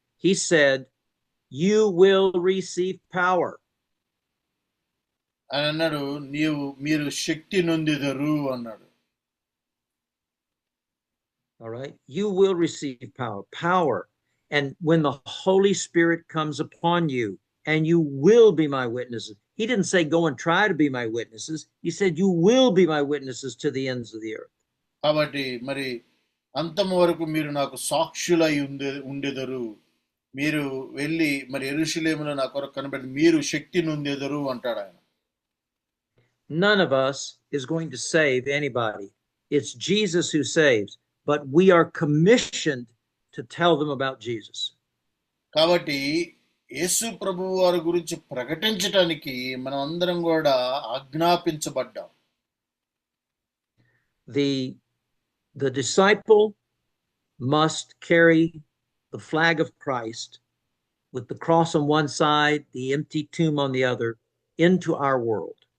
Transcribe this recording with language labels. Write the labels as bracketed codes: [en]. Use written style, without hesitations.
[en] He said, you will receive power. [te] ఆయన అన్నాడు, మీరు శక్తి నొందెదరు అన్నాడు. [en] All right, you will receive power. Power And when the Holy Spirit comes upon you, and you will be my witnesses. He didn't say go and try to be my witnesses. He said you will be my witnesses to the ends of the earth. [te] కాబట్టి మరి అంతము వరకు మీరు నాకు సాక్షులై ఉండెదరు. మీరు వెళ్ళి మరి యెరూషలేములో నా కొరకు కనబడి మీరు శక్తి నొందెదరు అంటాడు ఆయన. [en] None of us is going to save anybody. It's Jesus who saves, but we are commissioned to tell them about Jesus. [te] కాబట్టి యేసు ప్రభువు వారి గురించి ప్రకటించడానికి మనం అందరం కూడా ఆజ్ఞాపించబడ్డాం. [en] The disciple must carry the flag of Christ with the cross on one side, the empty tomb on the other, into our world.